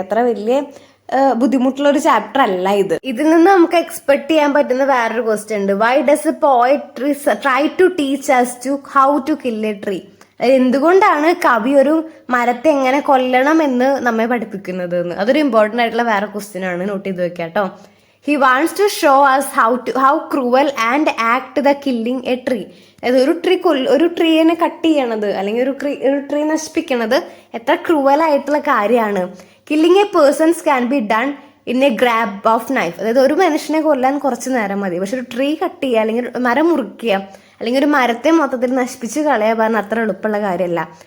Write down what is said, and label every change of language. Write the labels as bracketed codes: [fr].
[ml] അത്ര വലിയ ബുദ്ധിമുട്ടുള്ള ഒരു ചാപ്റ്റർ അല്ല ഇത്. ഇതിൽ നിന്ന് നമുക്ക് എക്സ്പെക്ട് ചെയ്യാൻ പറ്റുന്ന വേറൊരു ക്വസ്റ്റ്യൻ ഉണ്ട്. [en] Why does a poetry try to teach us to how to kill a tree? [ml] എന്തുകൊണ്ടാണ് കവി ഒരു മരത്തെ എങ്ങനെ കൊല്ലണം എന്ന് നമ്മെ പഠിപ്പിക്കുന്നത് എന്ന്? അതൊരു ഇമ്പോർട്ടൻ്റ് ആയിട്ടുള്ള വേറെ ക്വസ്റ്റ്യൻ ആണ്. നോട്ട് ചെയ്ത് വെക്കാം കേട്ടോ. [en] He wants to show us how cruel and act the killing a tree. [ml] അതായത് ഒരു ട്രീനെ കട്ട് ചെയ്യണത് അല്ലെങ്കിൽ ഒരു ട്രീ നശിപ്പിക്കണത് എത്ര ക്രൂവൽ ആയിട്ടുള്ള കാര്യമാണ്. [en] Killing a persons can be done in a grab of knife. [ml] അതായത് ഒരു മനുഷ്യനെ കൊല്ലാൻ കുറച്ച് നേരം മതി. പക്ഷെ ഒരു ട്രീ കട്ട് ചെയ്യുക അല്ലെങ്കിൽ മരം മുറിക്കുക അല്ലെങ്കിൽ ഒരു മരത്തെ മൊത്തത്തിൽ നശിപ്പിച്ച് കളയുക പറഞ്ഞാൽ അത്ര എളുപ്പമുള്ള കാര്യമല്ല.